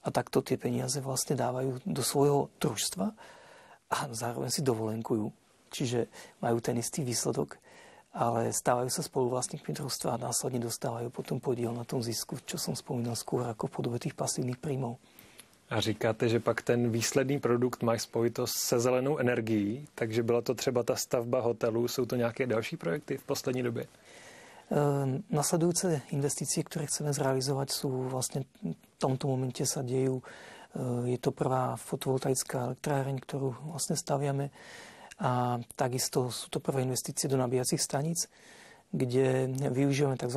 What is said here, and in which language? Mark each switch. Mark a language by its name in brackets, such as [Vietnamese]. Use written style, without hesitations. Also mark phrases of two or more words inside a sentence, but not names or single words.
[Slovak] A takto tie peniaze vlastne dávajú do svojho družstva a zároveň si dovolenkujú. Čiže majú ten istý výsledok, ale stávajú sa spoluvlastníkmi družstva a následne dostávajú potom podiel na tom zisku, čo som spomínal skôr ako v podobe tých pasívnych príjmov. [Czech] A říkáte, že pak ten výsledný produkt má spojitost se zelenou energií, takže byla to třeba ta stavba hotelů, jsou to nějaké další projekty v poslední době? [Slovak] Nasledujúce investície, ktoré chceme zrealizovať, sú vlastne v tomto momente sa dejú. Je to prvá fotovoltaická elektráreň, ktorú vlastne staviame, a takisto sú to prvé investície do nabíjacích staníc, kde využívame tzv.